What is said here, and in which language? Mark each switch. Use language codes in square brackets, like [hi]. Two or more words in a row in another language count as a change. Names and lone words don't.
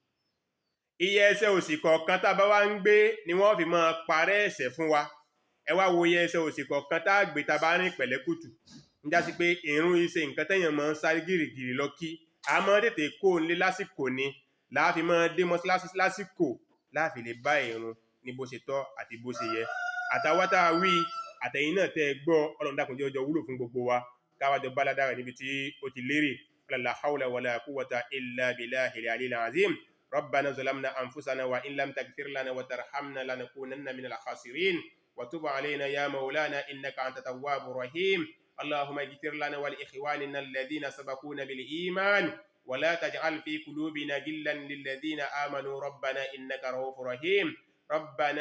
[yo] iye ẹsẹ̀ òsì kọ̀ọ̀kan tá a bá wá ń gbé ni wọ́n fi máa parẹ́ ẹ̀ṣẹ̀ fún wa ẹ wá wo iye ẹsẹ̀ òsì kọ̀ọ̀kan tá a gbé tá a bá ní pẹ̀lẹ́kùtù ń já sí pé ìrun iṣẹ́ nǹkan tẹ́yàn máa ń sáré gìrìgìrì lọ kí a máa tètè kó o lé lásìkò ni láàfin máa dé mọ́sálásí lásìkò láàfin lè bá ìrun ní bó ṣe tọ́ àti bó ṣe yẹ àtàwọn tá a wí àtẹ̀yìn náà tẹ́ ẹ gbọ́ ọlọ́run dákun jẹ́ ọjọ́ wúlò fún gbogbo wa káwájọ báládà rẹ̀ níbi tí ó ti lérè [ar] لا حول ولا قوة إلا بالله العلي العظيم ربنا ظلمنا أنفسنا وإن لم تغفر لنا وترحمنا لنكونن من الخاسرين وتب علينا يا مولانا إنك أنت التواب الرحيم اللهم اغفر لنا ولإخواننا الذين سبقونا بالإيمان ولا تجعل في قلوبنا غلا للذين آمنوا ربنا إنك رؤوف رحيم ربنا